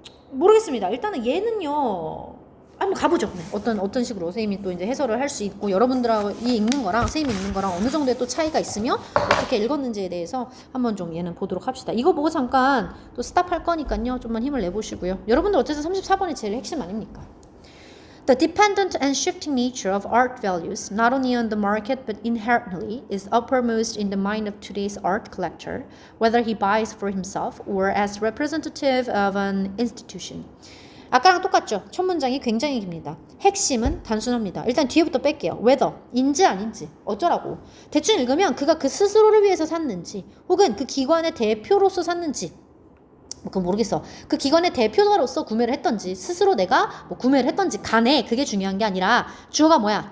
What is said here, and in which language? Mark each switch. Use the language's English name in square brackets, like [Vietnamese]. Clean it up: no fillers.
[Korean] 모르겠습니다. 일단은 얘는요. 한번 가보죠. 네. 어떤 식으로 선생님이 또 이제 해설을 할 수 있고 여러분들하고 읽는 거랑 선생님이 읽는 거랑 어느 정도의 또 차이가 있으며 어떻게 읽었는지에 대해서 한번 좀 얘는 보도록 합시다. 이거 보고 잠깐 또 스탑할 거니까요. 좀만 힘을 내보시고요. 여러분들 어쨌든 34번이 제일 핵심 아닙니까? [English] The dependent and shifting nature of art values, not only on the market but inherently, is uppermost in the mind of today's art collector, whether he buys for himself or as representative of an institution. [Korean] 아까랑 똑같죠? 첫 문장이 굉장히 깁니다. 핵심은 단순합니다. 일단 뒤에부터 뺄게요. whether, 인지 아닌지, 어쩌라고. 대충 읽으면 그가 그 스스로를 위해서 샀는지 혹은 그 기관의 대표로서 샀는지 그건 모르겠어. 그 기관의 대표자로서 구매를 했던지 스스로 내가 뭐 구매를 했던지 간에 그게 중요한 게 아니라 주어가 뭐야?